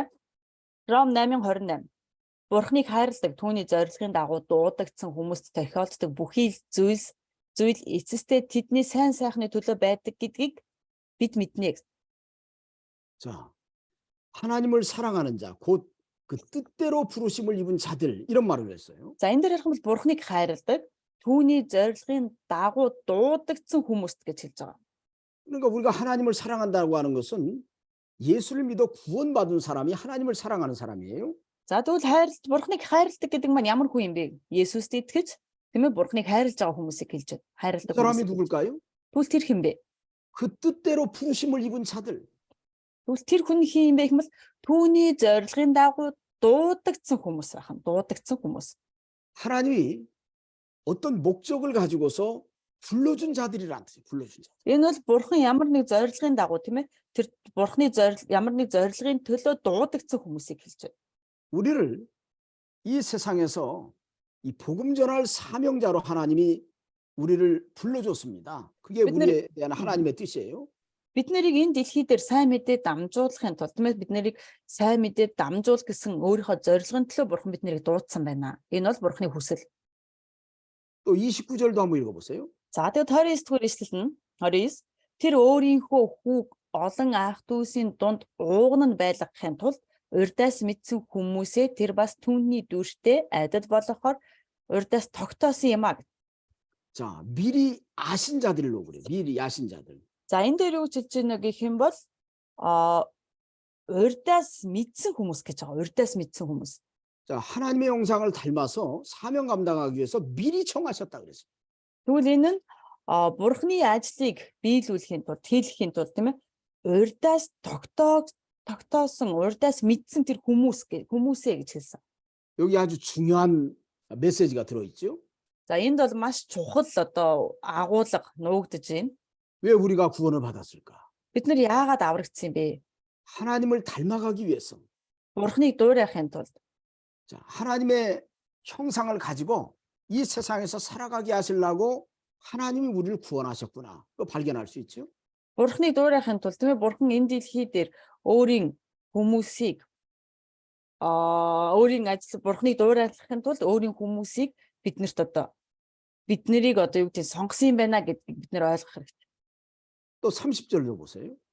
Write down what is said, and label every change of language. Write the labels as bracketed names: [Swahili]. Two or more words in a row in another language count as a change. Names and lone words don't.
[Mongolian] Ром 8:28. Бурхныг хайрладаг түүний зорилгын дагуу дуудагдсан хүмүүст тохиолддог бүхий зүйл эцэстээ тэдний сайн сайхны төлөө байдаг гэдгийг бид мэднэ. [Korean] 자, 하나님을 사랑하는 자, 곧 그 뜻대로 부르심을 입은 자들, 이런 말을 했어요. [Mongolian] За энэ дээр ярих юм бол бурхныг хайрладаг түүний зорилгын дагуу дуудагдсан хүмүүст гэж хэлж байгаа. [Korean] 그러니까 우리가 하나님을 사랑한다고 하는 것은 예수를 믿어 구원받은 사람이 하나님을 사랑하는 사람이에요. [Mongolian] За тэгвэл бурхныг хайрладаг гэдэг маань ямар хүн юм бэ? Есүст итгэж тийм ээ бурхныг хайрлаж байгаа хүмүүсийг хэлж байна. Хайрладаг [Korean] 그 사람이 [Mongolian] хүмүүс. [Korean] 누굴까요? [Mongolian] Тэгвэл тэр хэн бэ? [Korean] 그 뜻대로 부르심을 입은 자들. [Mongolian] Тэгвэл тэр хүн хин юм бэ гэвэл түүний зорилгын дагуу дуудагдсан хүмүүс байх нь. Дуудагдсан хүмүүс. [Korean] 하나님이 어떤 목적을 가지고서 불러준 자들이란 뜻이에요. 불러준 자. [Mongolian] Энэ бол бурхан ямар нэг зорилгын дагуу тийм ээ тэр бурхны ямар нэг зорилгын төлөө дуудагдсан хүмүүсийг хэлж байна. [Korean] 우리를 이 세상에서 이 복음 전할 사명자로 하나님이 우리를 불러줬습니다. 그게 우리에 대한 하나님의 뜻이에요. [Mongolian] Бид нарыг энэ дэлхий дээр сайн мэдээ дамжуулахын тулд тийм ээ бид нарыг сайн мэдээ дамжуул гэсэн өөрийнхөө зорилгын төлөө бурхан бид нарыг дуудсан байна. Энэ бол бурханы хүсэл. [Korean] 또 29절도 한번 읽어보세요. [Mongolian] За тэгээд 29 дугаар ишлэл нь 29 тэр өөрийнхөө хүүг олон ах дүүсийн дунд ууган нь байлгахын тулд урдаас мэдсэн хүмүүсээ тэр бас түүний дүртэй адил болгохоор урдаас тогтоосон юм аа. [Korean] 자, 미리 아신 자들로 그래. 미리 아신 자들. [Mongolian] За энэ дээр юу хэлж байна гэх юм бол урдаас мэдсэн хүмүүс гэж байгаа. Урдаас мэдсэн хүмүүс. [Korean] 자, 하나님의 형상을 닮아서 사명 감당하기 위해서 미리 청하셨다 그랬습니다. [Mongolian] Тэгвэл энэ нь бурхны ажлыг биелүүлэхийн тулд хийлгэхийн тулд тийм ээ урдаас тогтоосон урдаас мэдсэн тэр хүмүүсээ гэж хэлсэн. [Korean] 여기 아주 중요한 메시지가 들어있죠. [Mongolian] За энд бол маш чухал одоо агуулга нуугдж байна. [Korean] 왜 우리가 구원을 받았을까? [Mongolian] Бид нар яагаад аврагдсан юм бэ? [Korean] 하나님을 닮아가기 위해서. [Mongolian] Бурхныг дуурайхын тулд. [Korean] 자, 하나님의 형상을 가지고 이 세상에서 살아가게 하시려고 하나님이 우리를 구원하셨구나. 그거 발견할 수 있죠. [Mongolian] Бурхныг дуурайхын тулд тийм ээ бурхан энэ дэлхий дээр өөрийн хүмүүсийг өөрийн ажил бурхныг дуурайлахын тулд өөрийн хүмүүсийг бид нарыг одоо юу гэдэг сонгосон юм байна гэдгийг бид нэр ойлгох хэрэгтэй. [Korean] 또 30절로 보세요.